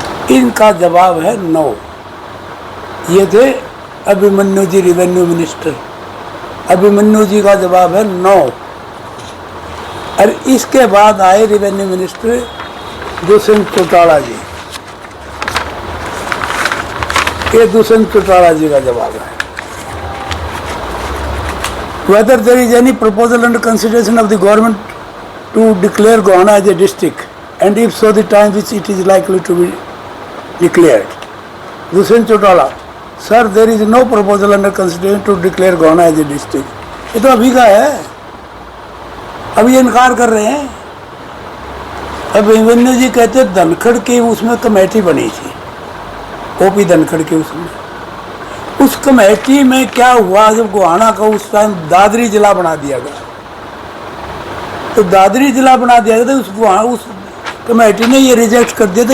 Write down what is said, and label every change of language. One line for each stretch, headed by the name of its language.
Hindi: इनका जवाब है 9। ये थे अभिमन्यु जी रेवेन्यू मिनिस्टर, अभिमन्यु जी का जवाब है 9। और इसके बाद आए रेवेन्यू मिनिस्टर दुष्यंत चौटाला जी, ये दुष्यंत चौटाला जी का जवाब है।
English: Whether there is any proposal under consideration of the government to declare Gohana as a district, and if so, the time which it is likely to be declared. Dushyanth Chautala, sir, there is no proposal under consideration to declare Gohana as a district.
Hindi: ये तो अभी का है, अभी इनकार कर रहे हैं। अभिमन्यु जी कहते धनखड़ की उसमें कमेटी बनी थी, ओपी धनखड़ की, उसमें उस कमेटी में क्या हुआ, जब गोहाना का उस टाइम दादरी जिला बना दिया गया, तो दादरी जिला बना दिया गया तो उस कमेटी ने ये रिजेक्ट कर दिया था।